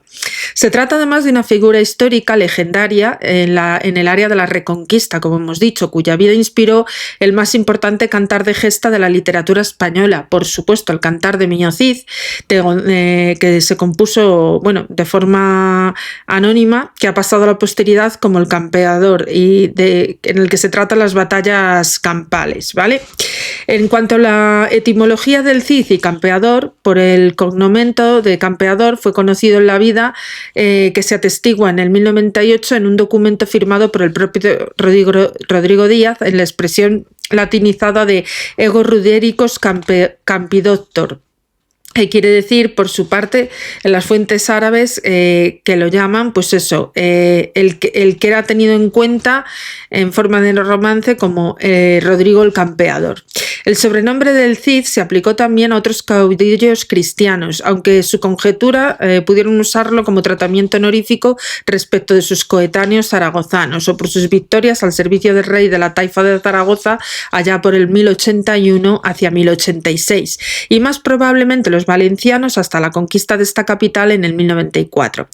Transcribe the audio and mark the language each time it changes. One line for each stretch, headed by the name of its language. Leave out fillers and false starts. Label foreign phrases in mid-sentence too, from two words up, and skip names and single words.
Spanish: Se trata además de una figura histórica legendaria en el área de la Reconquista, como hemos dicho, cuya vida inspiró el más importante cantar de gesta de la literatura española, por supuesto el Cantar de Miño Cid, que se compuso, bueno, de forma anónima, que ha pasado a la posteridad como el Campeador, y en el que se tratan las batallas campales, ¿vale? En cuanto a la etimología del Cid y campeador, por el cognomento de campeador fue conocido en la vida, que se atestigua en el 1098 en un documento firmado por el propio Rodrigo Díaz en la expresión latinizada de
Latin: ego rudericus campidoctor.
Spanish: Quiere decir, por su parte, en las fuentes árabes que lo llaman, pues eso, el que era tenido en cuenta en forma de romance como Rodrigo el Campeador. El sobrenombre del Cid se aplicó también a otros caudillos cristianos, aunque su conjetura pudieron usarlo como tratamiento honorífico respecto de sus coetáneos zaragozanos o por sus victorias al servicio del rey de la taifa de Zaragoza allá por el 1081 hacia 1086, y más probablemente los valencianos hasta la conquista de esta capital en el 1094.